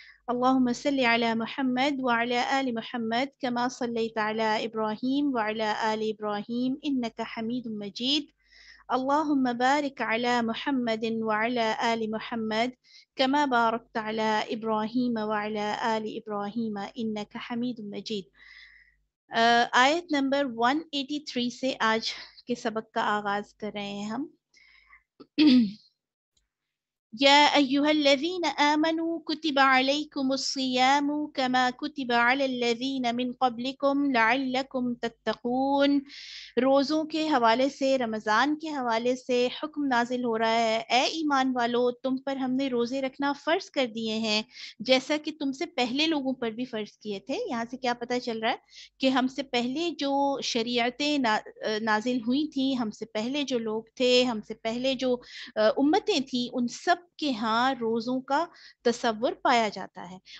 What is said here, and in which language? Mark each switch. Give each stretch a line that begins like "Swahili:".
Arabic: اللهم صل على محمد وعلى آل محمد كما صليت على إبراهيم وعلى آل إبراهيم إنك حميد مجيد اللهم بارك على محمد وعلى آل محمد كما باركت على إبراهيم وعلى آل إبراهيم إنك حميد مجيد.
Urdu: آیت نمبر 183 سے آج کے سبق کا آغاز کر رہے ہیں ہم.
Arabic: يا أيها الذين آمنوا كتب عليكم الصيام كما كتب على الذين من قبلكم لعلكم تتقون.
Urdu: روزوں کے حوالے سے، رمضان کے حوالے سے حکم نازل ہو رہا ہے، اے ایمان والو تم پر ہم نے روزے رکھنا فرض کر دیے ہیں جیسا کہ تم سے پہلے لوگوں پر بھی فرض کیے تھے. یہاں سے کیا پتہ چل رہا ہے کہ ہم سے پہلے جو شریعتیں نازل ہوئی تھیں، ہم سے پہلے جو لوگ تھے، ہم سے پہلے جو امتیں تھیں، ان سب کے ہاں روزوں کا تصور پایا جاتا ہے.